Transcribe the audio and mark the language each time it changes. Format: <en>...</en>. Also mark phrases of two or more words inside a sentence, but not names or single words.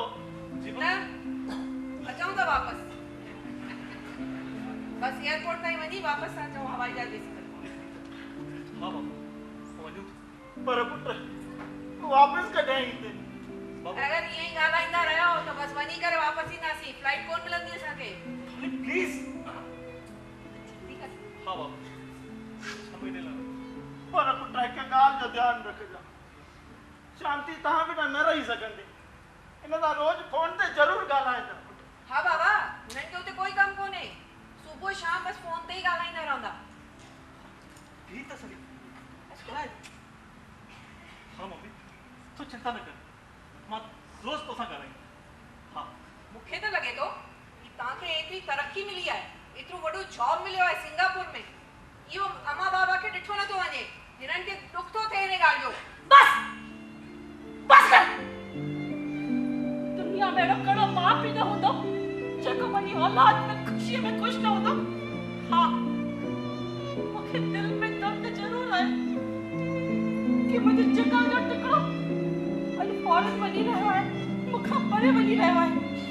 <sd>न अचूं था वापस बस एयरपोर्ट ताईं वञी वापस सां अचूं हवाई जहाज ॾिसी करे हाँ बाबा वञूं पर पुट वापस कॾहिं ईंदे अगर ईअं ई ॻाल्हाईंदा रहियो त बस वञी करे वापस ईंदासीं फ्लाइट कोन मिलंदी असांखे प्लीज ठीक आहे हाँ बाबा समय ला पर पुट हिकु ॻाल्हि जो ध्यानु रखिजा शांति तव्हां बिना न रही सघंदी इन सां रोज़ फोन ते ज़रूरु ॻाल्हाइजा हा बाबा हुननि खे हुते कोई कमु कोन्हे सुबुह शाम बस फोन ते ई ॻाल्हाईंदा रहंदा थी त सघे छा आहे हाँ मम्मी तू चिंता न कर मां रोज़ तोसां ॻाल्हाईंदुमि हाँ मूंखे त लॻे थो कि तव्हांखे एतिरी तरक़ी मिली आहे एतिरो वॾो जॉब मिलियो आहे सिंगापुर में इहो अमा बाबा खे ॾिठो नथो वञे जिन्हनि खे दुख थो थिए हिन ॻाल्हि जो बस बस कर दुनिया में अहिड़ो कहिड़ो माउ पीउ न हूंदो जेको पंहिंजी औलाद में ख़ुशीअ में ख़ुशि न हूंदो हा मूंखे दिलि में दर्द ज़रूरु आहे कि मुंहिंजे जिगर जो टुकड़ो अॼु फॉरेन वञी रहियो आहे मूंखां परे वञी रहियो आहे</sd>